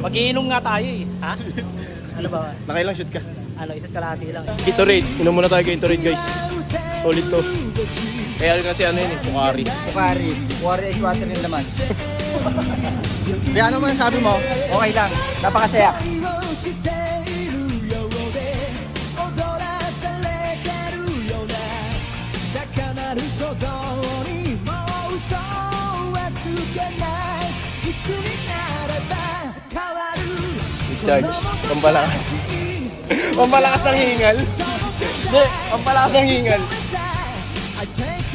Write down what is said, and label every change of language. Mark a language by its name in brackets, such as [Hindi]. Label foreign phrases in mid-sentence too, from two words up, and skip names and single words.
[Filipino] Magiinom nga tayo eh. Ha? Ano ba? Nakailang shoot ka? Ano, isa't kalahati lang. Gatorade. Inom muna tayo Gatorade, guys. Solid to. Kaya kasi ano yun eh, Sukari. Sukari. Warrior ice water yung laman. Di ano man sabi mo? Okay lang. Napakasaya. [Japanese] しているようで踊らされてるような高鳴る鼓動にもう嘘はつけないいつになれば変わる [Filipino] Charge. Pampalakas. Pampalakas ng hingal. Hindi, pampalakas ng hingal.